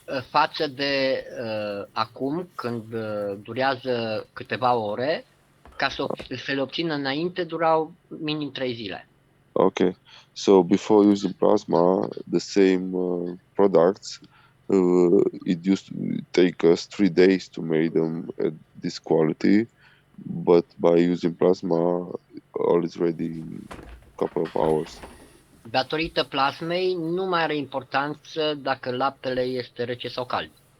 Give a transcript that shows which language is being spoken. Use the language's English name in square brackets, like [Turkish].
[Romanian] Față de acum, când durează câteva ore, ca să le obțină înainte, durau minim 3 zile. [English] Okay, so before using plasma, the same products, it used to take us 3 days to make them at this quality, but by using plasma, all is ready in a couple of hours. [Romanian] Datorită plasmei, nu mai are importanță dacă laptele este rece sau cald.